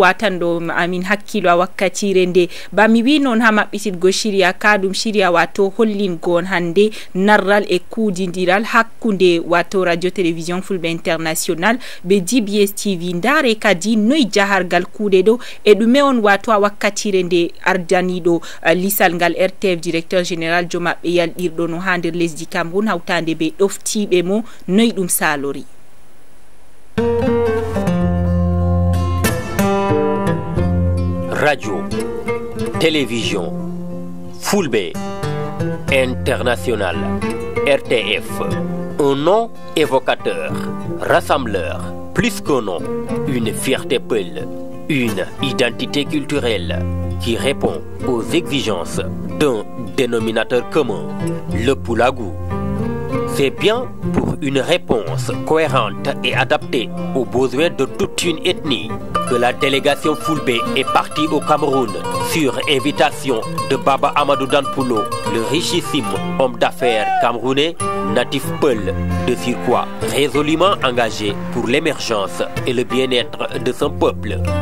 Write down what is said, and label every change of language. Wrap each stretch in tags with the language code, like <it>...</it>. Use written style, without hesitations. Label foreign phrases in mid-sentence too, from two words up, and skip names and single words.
<ff>watan ɗo amin hakkilo a wakkatire nde bami wi noon ha maɓɓitirgo Syria ka ɗum Syria wato hollingo on hande narral e kuudidiral hakkude wato radio télévision fulɓe international be GBS TV ndare kadi noyi jahargal kuuɗe ɗo e ɗume on wato a wakkatire nde ardaniɗo lisal ngal RTF</ff> <fr>directeur général</fr> <ff>jo maɓɓe yalɗirɗo no ha nder lesdi Cameroun hawtande be ɗoftiɓe mo noyi ɗum salori</ff> <fr>radio Télévision Fulbe International, RTF, un nom évocateur, rassembleur, plus qu'un nom, une fierté peul, une identité culturelle qui répond aux exigences d'un dénominateur commun, le Pulagou. C'est bien pour une réponse cohérente et adaptée aux besoins de toute une ethnie que la délégation Fulbe est partie au Cameroun sur invitation de Baba Amadou Danpulo, le richissime homme d'affaires camerounais, natif peul, de surcroît résolument engagé pour l'émergence et le bien-être de son peuple.</fr>